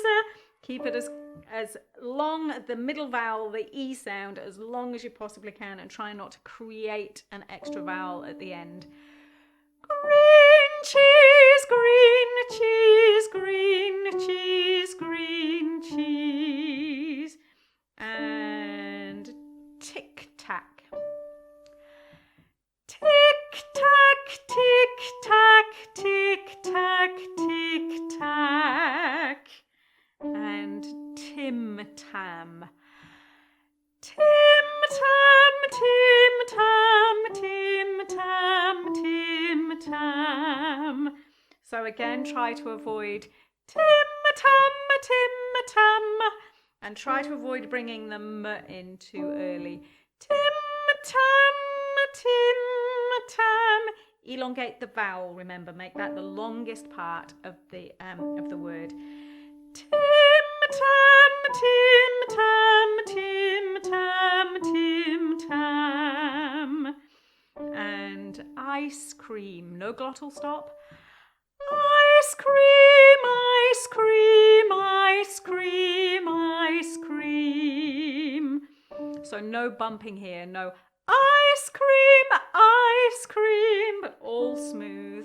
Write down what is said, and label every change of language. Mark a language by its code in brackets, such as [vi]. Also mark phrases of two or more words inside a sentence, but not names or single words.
[en] Keep it as long, the middle vowel, the E sound, as long as you possibly can, and try not to create an extra vowel at the end. Green cheese, green cheese, green cheese, green cheese. And tic-tac. Tic-tac, tic-tac, tic-tac, tic-tac. And tim-tam. Tim-tam, tim-tam, tim-tam, tim-tam. So again, try to avoid tim-tam, tim-tam, and try to avoid bringing the m in too early. Tim-tam, tim-tam. Elongate the vowel, remember, make that the longest part of the word. Tim-tam, tim-tam, tim-tam. tam, tim tam. And ice cream, no glottal stop. Ice cream, ice cream, ice cream, ice cream. So no bumping here, no ice cream, but all smooth.